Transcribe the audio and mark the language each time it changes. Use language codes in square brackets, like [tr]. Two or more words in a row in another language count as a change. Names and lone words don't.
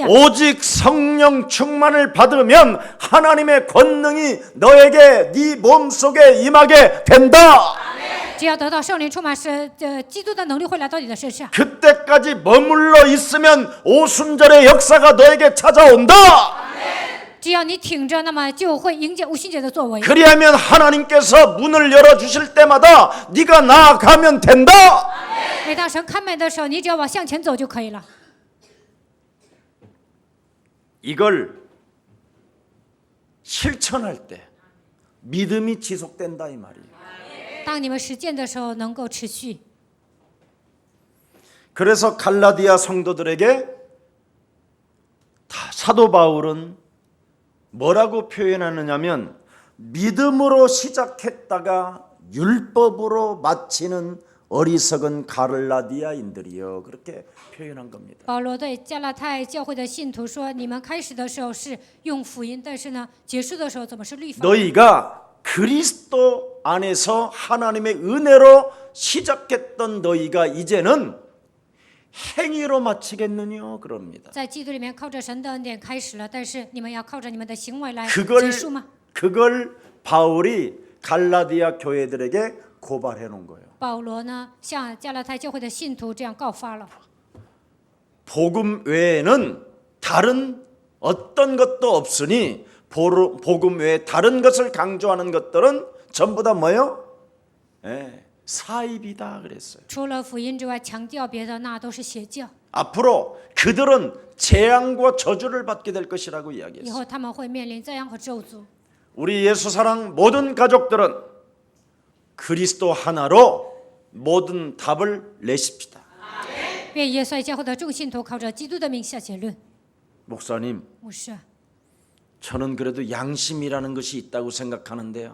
[ko] 오직 성령 충만을 받으면 하나님의 권능이 너에게 네 몸속에 임하게 된다. [zh] 只要得到圣灵充满，是基督的能力会来到你的身上。 [ko] 그때까지 머물러 있으면 오순절의 역사가 너에게 찾아온다. [zh] 只要你挺着，那么就会迎接无心节的作为。 [ko] 그리하면 하나님께서 문을 열어주실 때마다 네가 나아가면 된다. [zh] 每当神开门的时候，你只要往向前走就可以了。 [ko] 이걸 실천할 때 믿음이 지속된다 이 말이에요. [zh] 当你们实践的时候，能够持续。 [ko] 그래서 갈라디아 성도들에게 사도 바울은 뭐라고 표현하느냐면 믿음으로 시작했다가 율법으로 마치는 어리석은 갈라디아인들이요, 그렇게 표현한 겁니다. [zh] 保罗对加拉太教会的信徒说：“你们开始的时候是用福音，但是呢，结束的时候怎么是律法？ [ko] 너희가 그리스도 안에서 하나님의 은혜로 시작했던 너희가 이제는 행위로 마치겠느냐 그럽니다. [zh] 在基督里面靠着神的恩典开始了，但是你们要靠着你们的行为来 [ko] 그걸 [zh] 结束吗？ [ko] 그걸 바울이 갈라디아 교회들에게 고발해 놓은 거예요. [zh] 保罗呢，向加拉太教会的信徒这样告发了： [ko] 복음 외에는 다른 어떤 것도 없으니 복음 외에 다른 것을 강조하는 것들은 전부 다 뭐요? 사입이다 그랬어요. [zh] 除了福音之外，强调别的那都是邪教。 [ko] 앞으로 그들은 재앙과 저주를 받게 될 것이라고 [zh] 以 [ko] 이야기했어요. [zh] 后他们会面临灾殃和咒诅。 [ko] 우리 예수 사랑 모든 가족들은 그리스도 하나로 모든 답을 내십시다. [zh] 愿耶稣爱教会的众信徒靠着基督的名下结论。 [ko] 목사님, [zh] 牧师， [ko] 저는 그래도 양심이라는 것이 있다고 생각하는데요.